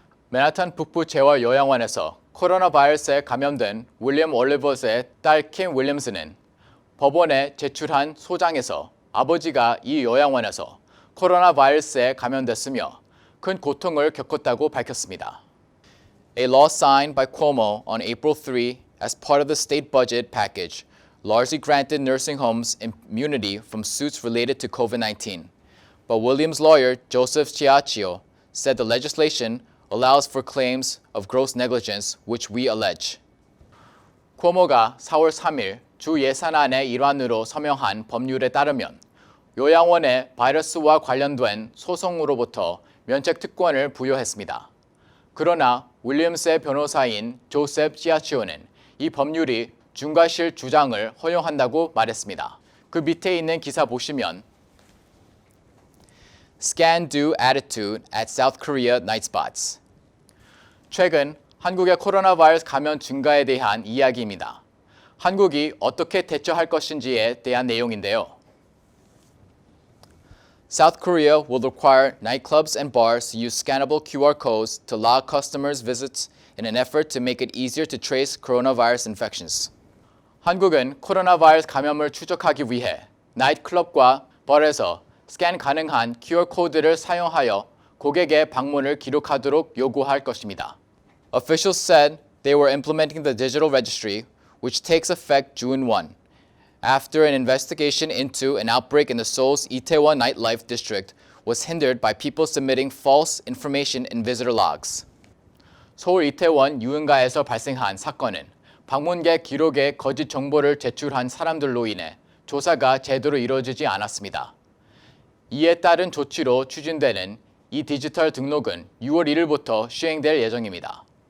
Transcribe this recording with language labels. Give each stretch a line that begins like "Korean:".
Korean: 맨하탄 북부 재활요양원에서 코로나 바이러스에 감염된 윌리엄 올리버스의 딸 킴 윌리엄스는 법원에 제출한 소장에서 아버지가 이 요양원에서 코로나 바이러스에 감염됐으며 큰 고통을 겪었다고 밝혔습니다.
English: A law signed by Cuomo on April 3 as part of the state budget package largely granted nursing homes immunity from suits related to COVID-19. But Williams' lawyer, Joseph Ciaccio, said the legislation allows for claims of gross negligence, which we allege.
Korean: 쿠오모가 4월 3일 주 예산안의 일환으로 서명한 법률에 따르면 요양원에 바이러스와 관련된 소송으로부터 면책 특권을 부여했습니다. 그러나 윌리엄스의 변호사인 조셉 시아치오는 이 법률이 중과실 주장을 허용한다고 말했습니다. 그 밑에 있는 기사 보시면
English: Scan-do attitude at South Korea night spots.
Korean: 최근 한국의 코로나 바이러스 감염 증가에 대한 이야기입니다. 한국이 어떻게 대처할 것인지에 대한 내용인데요.
English: South Korea will require nightclubs and bars to use scannable QR codes to log customers' visits in an effort to make it easier to trace coronavirus infections.
Korean: 한국은 코로나 바이러스 감염을 추적하기 위해 나이트클럽과 bar에서 스캔 가능한 QR 코드를 사용하여 고객의 방문을 기록하도록 요구할 것입니다.
English: Officials said they were implementing the digital registry, which takes effect June 1, after an investigation into an outbreak in the Seoul's Itaewon nightlife district was hindered by people submitting false information in visitor logs.
Korean: 서울 이태원 유흥가에서 발생한 사건은 방문객 기록에 거짓 정보를 제출한 사람들로 인해 조사가 제대로 이루어지지 않았습니다. 이에 따른 조치로 추진되는 이 디지털 등록은 6월 1일부터 시행될 예정입니다.